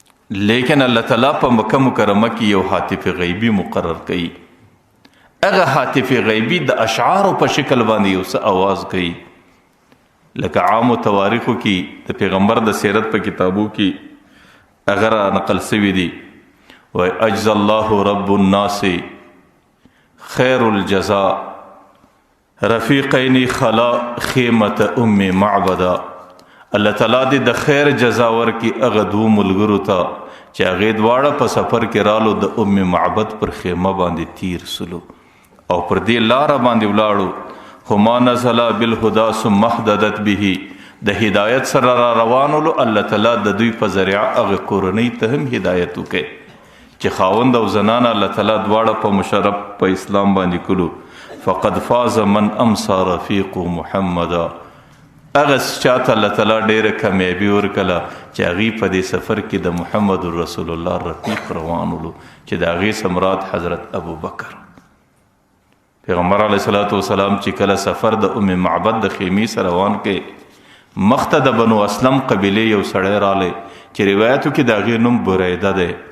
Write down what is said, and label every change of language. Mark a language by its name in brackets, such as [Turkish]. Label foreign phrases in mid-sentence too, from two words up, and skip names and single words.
[Pashto] لیکن الله تعالی په مکه مکرمه کې یو هاتف غیبي مقرر کوي. هغه هاتف غیبي د اشعارو په شکل باندې یو څه آواز کوي، لکه عامو تواریخو کې د پیغمبر د سیرت په کتابو کې هغه را نقل سوي دي. [Arabic] وایي اجزا الله رب الناس خیر الجزاء رفیقینی خلا خیمت ام معبدا. [Pashto] الله تعالی دې د خیر جزا ورکړي هغه دوه ملګرو ته چې هغې دواړه په سفر کې رالو د ام معبد پر خیمه باندې تیر سلو او پر دې لاره باندې ولاړو. [Arabic] هما نزلا بالهدا ثم اهتدت به، [Pashto] د هدایت سره را روانولو الله تعالی د دوی په ذریعه هغه کورنۍ ته هم هدایت وکړي چې خاوند او زنانه الله تعالی دواړه په مشرف په اسلام باندې کړو. [Arabic] فقد فاز من امسى رفیق محمدا. [Pashto] هغه چاته الله تعالی ډېره کامیابي ورکړله چې هغې په دې سفر کې د محمد [Arabic] رسول الله [Pashto] رفیق روانولو چې د هغې څه مراد حضرت ابو بکر. پیغمبر [Arabic] علیه صلات وسلام [Pashto] چې کله سفر د ام معبد د خیمې سره روان کې مخته د بنو اسلم قبیلې یو سړی رالی چې روایتو کې د هغې نوم بریده دی.